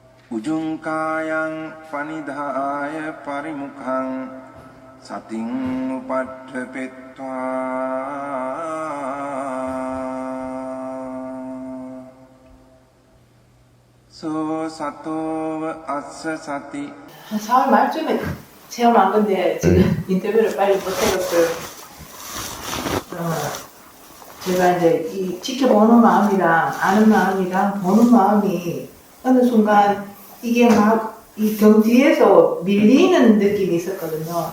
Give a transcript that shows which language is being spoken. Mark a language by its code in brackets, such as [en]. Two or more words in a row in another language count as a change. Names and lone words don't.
[pi] Ujungkayang panidhaya parimukhang sating upadhepetva so sato assa sati. [ko] 4월 말쯤에 체험한 건데 지금 인터뷰를 빨리 못 해봤어요. 제가 이제 이 지켜보는 마음이랑 아는 마음이랑 보는 마음이 어느 순간 이게 막 이 등 뒤에서 밀리는 느낌이 있었거든요.